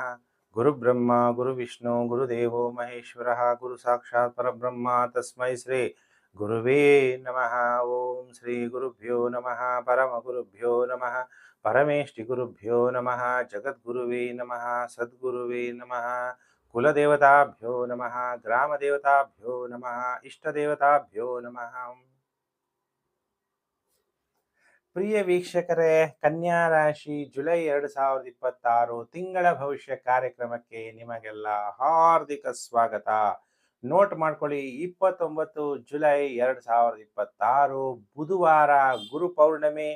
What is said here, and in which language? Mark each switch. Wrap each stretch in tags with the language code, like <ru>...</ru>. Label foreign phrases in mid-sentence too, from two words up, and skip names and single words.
<sa>ಗುರುಬ್ರಹ್ಮ ಗುರುವಿಷ್ಣು ಗುರುದೇವೋ ಮಹೇಶ್ವರ ಗುರು ಸಾಕ್ಷಾತ್ ಪರಬ್ರಹ್ಮ ತಸ್ಮೈ ಶ್ರೀ ಗುರುವೇ ನಮಃ. ಓಂ ಶ್ರೀ ಗುರುಭ್ಯೋ ನಮಃ. ಪರಮ ಗುರುಭ್ಯೋ ನಮಃ. ಪರಮೇಷ್ಠಿ ಗುರುಭ್ಯೋ ನಮಃ. ಜಗದ್ಗುರುವೇ ನಮಃ. ಸದ್ಗುರುವೇ ನಮಃ. ಕುಲದೇವತಾಭ್ಯೋ ನಮಃ. ಗ್ರಾಮದೇವತಾಭ್ಯೋ ನಮಃ. ಇಷ್ಟದೇವತಾಭ್ಯೋ ನಮಃ.</sa> <kn>ಪ್ರಿಯ ವೀಕ್ಷಕರೇ, ಕನ್ಯಾ ರಾಶಿ ಜುಲೈ 2026 ತಿಂಗಳ ಭವಿಷ್ಯ ಕಾರ್ಯಕ್ರಮಕ್ಕೆ ನಿಮಗೆಲ್ಲ ಹಾರ್ದಿಕ ಸ್ವಾಗತ. ನೋಟ್ ಮಾಡ್ಕೊಳ್ಳಿ, 29 ಜುಲೈ 2026 ಬುಧವಾರ ಗುರು ಪೌರ್ಣಮಿ.</kn>